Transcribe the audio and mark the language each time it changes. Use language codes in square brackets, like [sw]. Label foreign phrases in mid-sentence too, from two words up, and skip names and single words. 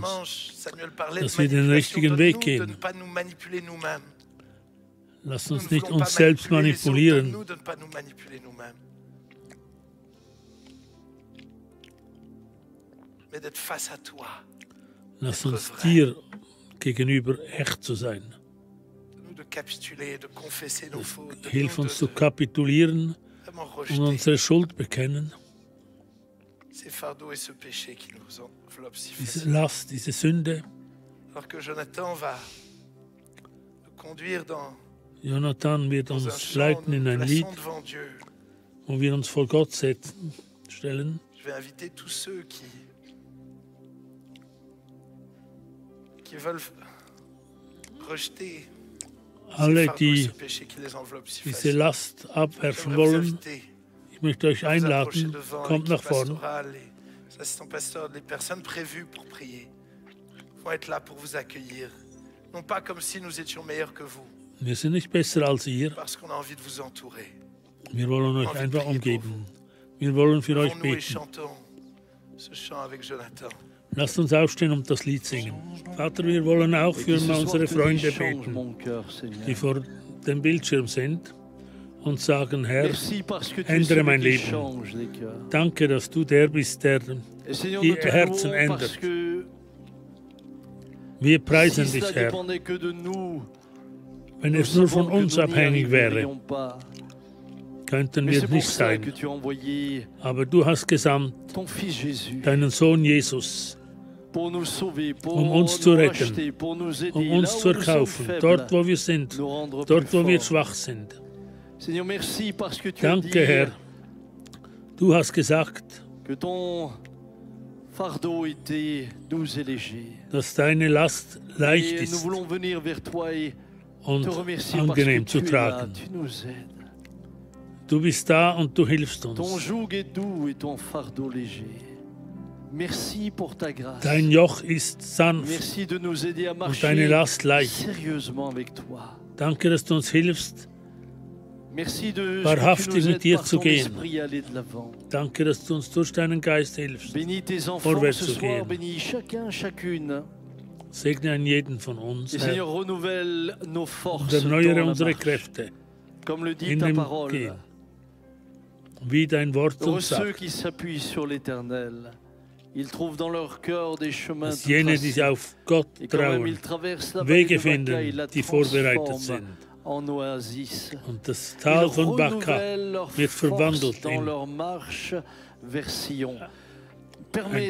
[fr] Dimanche, Samuel parlait [de] dass [fr] de [de] wir den [fr] manipulation. [de] richtigen Weg [fr] Donne-nous [de] gehen. [fr] de ne pas nous manipuler nous-mêmes. [de] lass [fr] Nous [de] uns [fr] ne [de] nicht [fr] voulons pas [de] uns selbst [fr] manipuler les autres. [de] manipulieren. [fr] Donne-nous de ne pas nous manipuler nous-mêmes. Mais d'être face à toi. [de] Lass uns dir gegenüber echt zu sein. [fr] Donne-nous de capituler, de confesser nos fautes. [de] Hilf [fr] Donne-nous [de] uns zu [fr] de [de] kapitulieren [fr] vraiment [de] und [fr] rejeter [de] unsere Schuld bekennen, [fr] ces fardeaux et ce péché qui nous enveloppent si [de] diese [fr] facilement. [de] Last, diese Sünde. [fr] Alors que Jonathan va nous conduire dans [de] Jonathan wird [fr] un [de] uns [fr] chant, [de] leiten [fr] nous [de] in [fr] nous [de] ein Lied, [fr] plaçons devant Dieu. [de] wo wir uns vor Gott stellen. [fr] Je vais inviter tous ceux qui veulent rejeter ces [de] Alle, [fr] fardeaux et [de] die [fr] ce péché qui les enveloppe si [de] diese [fr] facilement. [de] Last abwerfen [fr] J'aimerais vous [de] wollen, [fr] inviter [de] ich möchte euch [fr] à vous approcher [de] einladen, [fr] devant [de] kommt [fr] l'équipe [de] nach vorne. [fr] pastorale, les assistants pasteurs, les personnes prévues pour prier. voulons être là pour vous accueillir. Non pas comme si nous étions meilleurs que vous, [de] Wir sind nicht besser als ihr. [fr] parce qu'on a envie de vous entourer. [de] Wir wollen euch einfach umgeben. Wir wollen für euch [fr] Levons-nous et [de] beten. [fr] chantons ce chant avec Jonathan. [de] Lasst uns aufstehen und das Lied singen. Vater, wir wollen auch [fr] Et [de] für [fr] que ce soir, [de] unsere [fr] tu [de] Freunde [fr] change [de] beten, [fr] mon cœur, Seigneur. [de] die vor dem Bildschirm sind und sagen, Herr, [fr] Merci parce que tu es [de] ändere mein [fr] celui qui [de] Leben. [fr] change les cœurs. [de] danke, dass du der bist, der [fr] Et Seigneur, [de] die [fr] nous te [de] Herzen [fr] louons parce [de] ändert. [fr] que [de] Wir [fr] si [de] preisen [fr] cela [de] dich, Herr. [fr] dépendait que de nous, [de] Wenn [fr] nous [de] es nur [fr] savons [de] von [fr] que [de] uns [fr] nous n'y [de] abhängig wäre, [fr] arriverions pas. [de] könnten [fr] Mais [de] wir [fr] c'est pour [de] nicht [fr] ça que [de] sein. [fr] tu as envoyé [de] Aber du hast gesandt [fr] ton Fils Jésus [de] deinen Sohn Jesus, [fr] pour nous sauver, pour [de] uns zu [fr] nous [de] retten, [fr] racheter, pour nous aider, [de] uns [fr] là [de] zu [fr] où nous sommes [de] erkaufen, [fr] faibles, [de] dort wo wir sind, [fr] nous rendre [de] dort [fr] plus [de] wo wir [fr] forts. [de] schwach sind. [fr] Seigneur, merci parce que tu as dit [de] Danke, Herr. Du hast gesagt, [fr] que ton fardeau était doux et léger. [de] dass deine Last leicht [fr] Et nous [de] ist [fr] voulons venir vers toi et [de] und [fr] te remercier parce que [de] angenehm zu [fr] tu es là, [de] tragen. [fr] tu nous aides. [de] Du bist da und du hilfst [fr] Ton [de] uns. [fr] joug est doux et ton fardeau léger. Merci pour ta grâce. [de] Dein Joch ist sanft [fr] Merci de nous aider à [de] und deine [fr] marcher [de] Last leicht. [fr] sérieusement avec toi. [de] Danke, dass du uns hilfst. [fr] Merci de ce que [de] Wahrhaftig [fr] tu nous [de] mit [fr] aides [de] dir [fr] par [de] zu [fr] ton [de] gehen. [fr] esprit à aller de l'avant. [de] Danke, dass du uns durch deinen Geist hilfst. [fr] Bénis tes enfants [de] Vorwärts [fr] ce [de] zu [fr] soir, [de] gehen. [fr] bénis chacun, chacune. [de] Segne einen jeden von uns, [fr] Et [de] Herr, [fr] Seigneur, renouvelle nos forces [de] und [fr] dans [de] erneuere [fr] la [de] unsere [fr] marche. [de] Kräfte [fr] Comme le dit [de] in [fr] ta [de] dem [fr] parole. [de] Gehen, wie dein Wort [fr] Heureux [de] uns [fr] ceux [de] sagt, [fr] qui s'appuient sur l'Éternel. Ils trouvent dans leur cœur des chemins [de] dass [fr] tout [de] jene, die [fr] tracés. [de] sich auf Gott [fr] Et quand même [de] trauen, [fr] ils traversent la vallée [de] Wege [fr] de Baca, [de] finden, [fr] ils la [de] die vorbereitet [fr] transforment [de] sind. [fr] en oasis. [de] Und das Tal [fr] Ils [de] von Baka [fr] renouvellent leur [de] wird [fr] force [de] verwandelt [fr] dans [de] in [fr] leur marche vers Sion. Permets,